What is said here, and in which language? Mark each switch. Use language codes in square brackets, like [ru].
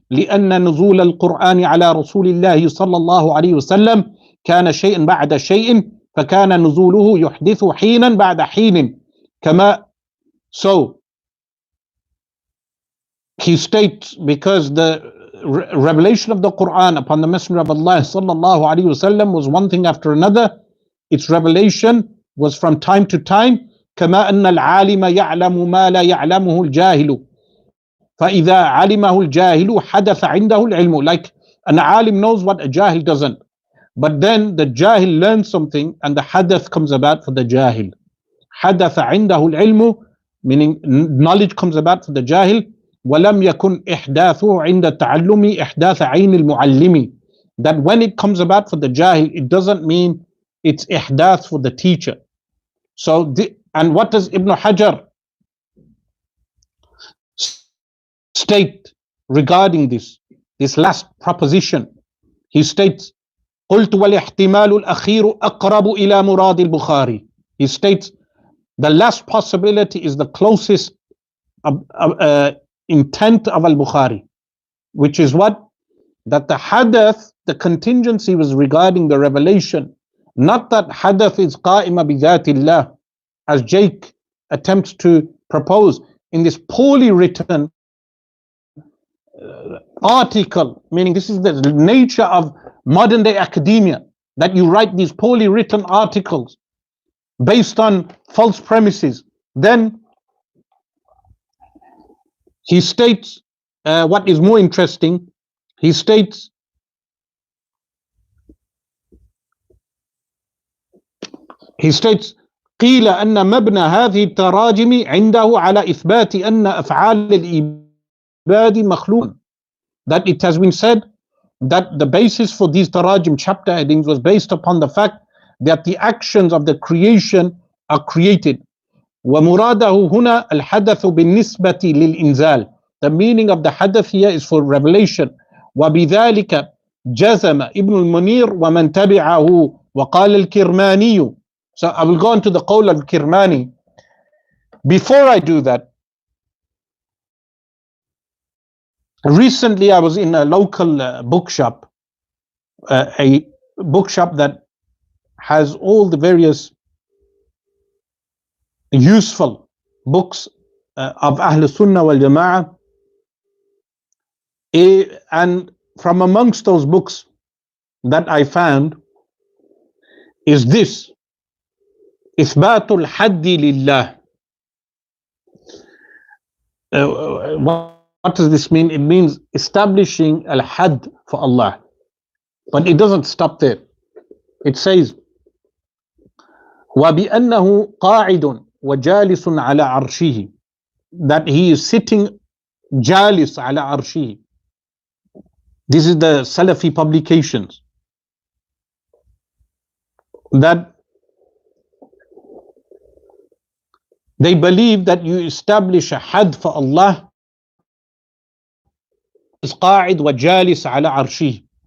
[ar] لأن نزول القرآن على رسول الله صلى الله عليه وسلم كان شيئا بعد شيء فكان نزوله يحدث حينا بعد حين كما. [en] So he states, because the revelation of the Quran upon the Messenger of Allah sallallahu alaihi wasallam was one thing after another. Its revelation was from time to time. [ar] كما أن العالم يعلم ما لا يعلمه الجاهل فإذا علمه الجاهل حدث عنده العلم. [en] Like an alim knows what a jahil doesn't, but then the jahil learns something and the hadath comes about for the jahil. [ar] حدث عنده العلم, [en] meaning knowledge comes about for the jahil. [ar] ولم يكن إحداثه عند التعلم إحداث عين المعلم. [en] That when it comes about for the jahil, it doesn't mean it's ihdath for the teacher. So and what does Ibn Hajar state regarding this last proposition? He states, [ar] قلت والاحتمال الأخير أقرب إلى مراد البخاري. [en] He states the last possibility is the closest intent of al-Bukhari, which is what? That the hadath, the contingency, was regarding the revelation, not that hadath is qa'ima bi dhatillah, as Shaykh attempts to propose in this poorly written article, meaning this is the nature of modern day academia, that you write these poorly written articles based on false premises. Then he states what is more interesting. He states He states [ar] قيل أن مبنى هذه التراجم عنده على إثبات أن أفعال العباد مخلوق. [en] That it has been said that the basis for these tarajim chapter headings was based upon the fact that the actions of the creation are created. [ar] ومراده هنا الحدث بالنسبة للإنزال. [en] The meaning of the hadath here is for revelation. [ar] وبذلك جزم ابن المنير ومن تبعه وقال الكرماني. [en] So I will go on to the qawl of Kirmani. Before I do that, recently I was in a local bookshop, a bookshop that has all the various useful books of Ahl Sunnah wal Jama'ah. And from amongst those books that I found is this, Ithbatul Haddi Lillah. What does this mean? It means establishing al-had for Allah. But it doesn't stop there. It says, [ar] وَبِأَنَّهُ قَاعِدٌ وَجَالِسٌ عَلَى عَرْشِهِ. [en] That he is sitting jalis ala arshihi. This is the Salafi publications. That they believe that you establish a had for Allah is qa'id wa jalis ala arshih.